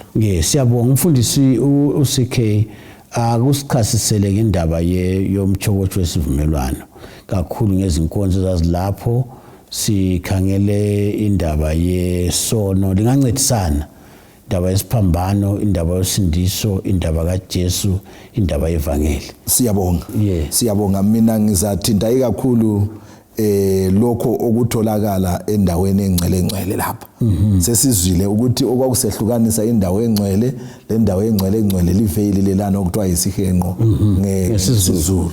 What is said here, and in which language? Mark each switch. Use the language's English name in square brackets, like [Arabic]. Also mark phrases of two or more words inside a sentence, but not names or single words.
[North Ndebele] Siyabonga umfundisi uCK akusichasisele ngendaba yomtshokotsho wesivumelwano kakhulu ngezinkonzo zazilapho. Sikhangele indaba yesono lingancedisana indaba yesiphambano, indaba yosindiso, indaba kaJesu, indaba yevangeli. Siyabonga. Yeah. Siyabonga, mina ngizathinta kakhulu lokho okutholakala endaweni engcwele lapha. Sesizwile ukuthi okwakusehlukanisa indawo engcwele, le ndawo engcwele liveli lelana okuthiwa yisihenqo ngesizulu.